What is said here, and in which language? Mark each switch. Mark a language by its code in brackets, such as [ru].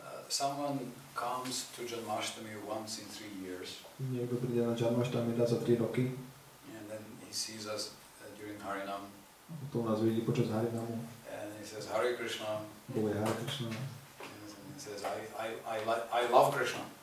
[en] Someone comes to Janmashtami once in 3 years. [sk] Niekto príde na Janmashtami raz za 3 roky. [en] And then he sees us during Harinam. [sk] Potom nás vidí počas Harinamu. [en] And he says Hare Krishna. [sk] Povie Hare Krishna. [en] And he says I love Krishna.